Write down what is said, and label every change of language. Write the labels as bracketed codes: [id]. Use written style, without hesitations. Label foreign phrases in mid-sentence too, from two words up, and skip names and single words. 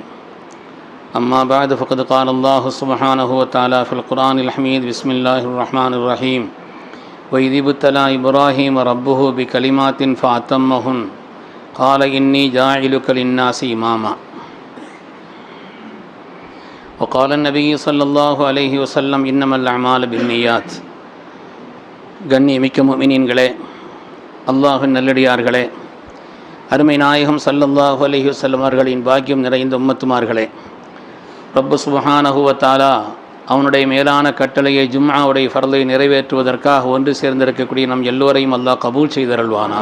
[ar] أما بعد فقد قال الله سبحانه وتعالى في القرآن الحميد بسم الله الرحمن الرحيم وإذ ابتلى إبراهيم ربه بكلمات فأتمهن قال إني جاعلك للناس إماما. وقال النبي صلى الله عليه وسلم إنما الأعمال بالنيات. [ta] கண்ணியமிக்க முஃமினீன்களே, அல்லாஹ்வின் நல்லடியார்களே, அருமை நாயகம் [ar] صلى الله عليه وسلم [ta] அவர்களின் பாக்கியம் நிறைந்த உம்மத்துமார்களே, ரப்பு [ar] سبحانه وتعالى [ta] அவனுடைய மேலான கட்டளையை ஜும்ஆவுடைய ஃபர்லை நிறைவேற்றுவதற்காக ஒன்று சேர்ந்திருக்கக்கூடிய நம் எல்லோரையும் அல்லாஹ் கபூல் செய்தருள்வானா.